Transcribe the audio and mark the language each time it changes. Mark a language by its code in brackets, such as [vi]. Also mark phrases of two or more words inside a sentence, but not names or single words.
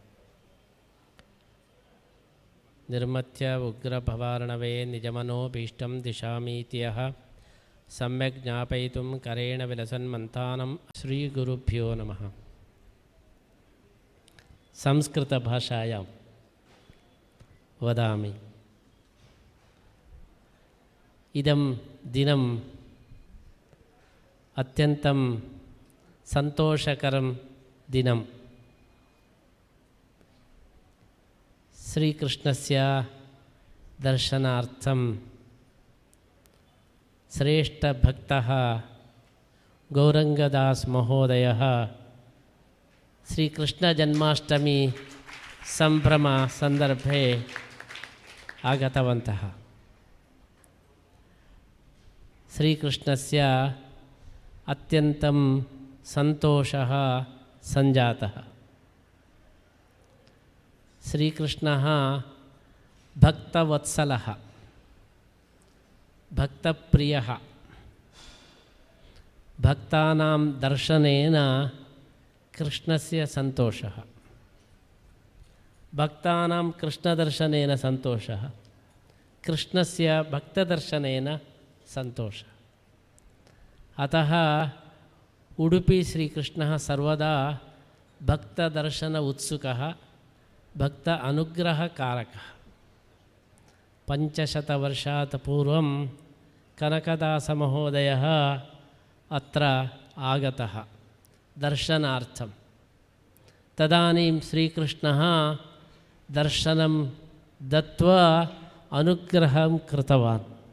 [sa] ನಿರ್ಮತ್ಯ ಉಗ್ರಭವಾರ್ಣವೇ ನಿಜಮನೋಭೀಷ್ಟಂ ದಿಶಾಮೀತ್ಯಃ ಸಮ್ಯಕ್ ಜ್ಞಾಪಯಿತುಂ ಕರೇಣ ವಿಲಸನ್ಮಂತಾನಂ. ಶ್ರೀಗುರುಭ್ಯೋ ನಮಃ. ಸಂಸ್ಕೃತಭಾಷಾಯಾಂ ವದಾಮಿ. ಇದಂ ದಿನಂ ಅತ್ಯಂತಂ ಸಂತೋಷಕರಂ ದಿನಂ. ಶ್ರೀಕೃಷ್ಣಸ್ಯ ದರ್ಶನಾರ್ಥಂ ಶ್ರೇಷ್ಠಭಕ್ತಃ ಗೌರಂಗದಾಸ್ ಮಹೋದಯಃ ಶ್ರೀಕೃಷ್ಣ ಜನ್ಮಾಷ್ಟಮಿ ಸಂಭ್ರಮ ಸಂದರ್ಭೆ ಆಗತವಂತಃ. ಶ್ರೀಕೃಷ್ಣಸ್ಯ ಅತ್ಯಂತಂ ಸಂತೋಷಃ ಸಂಜಾತಃ. ಶ್ರೀಕೃಷ್ಣಃ ಭಕ್ತವತ್ಸಲಃ, ಭಕ್ತಪ್ರಿಯಃ. ಭಕ್ತಾನಾಂ ದರ್ಶನೇನ ಕೃಷ್ಣಸ್ಯ ಸಂತೋಷಃ. ಭಕ್ತಾನಾಂ ಕೃಷ್ಣದರ್ಶನೇನ ಸಂತೋಷಃ, ಕೃಷ್ಣಸ್ಯ ಭಕ್ತದರ್ಶನೇನ ಸಂತೋಷ. ಅತಃ ಉಡುಪಿ ಶ್ರೀಕೃಷ್ಣಃ ಸರ್ವದಾ ಭಕ್ತದರ್ಶನ ಉತ್ಸುಕಃ, ಭಕ್ತ ಅನುಗ್ರಹಕಾರಕಃ. 500 ವರ್ಷಾತ್ ಪೂರ್ವಂ ಕನಕದಾಸಮಹೋದಯಃ ಅತ್ರ ಆಗತಃ ದರ್ಶನಾರ್ಥಂ. ತದಾನೀಂ ಶ್ರೀಕೃಷ್ಣಃ ದರ್ಶನಂ ದತ್ವಾ ಅನುಗ್ರಹಂ ಕೃತವಾನ್.